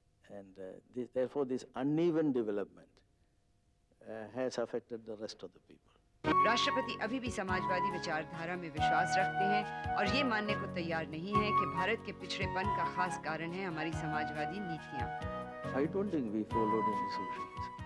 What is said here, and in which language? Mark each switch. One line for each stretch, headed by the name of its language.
English: And therefore this uneven development has affected the rest of the people.
Hindi: राष्ट्रपति अभी भी समाजवादी विचारधारा में विश्वास रखते हैं और ये मानने को तैयार नहीं है कि भारत के पिछड़ेपन का खास कारण है हमारी समाजवादी नीतियां।
English: I don't think we followed any socialism.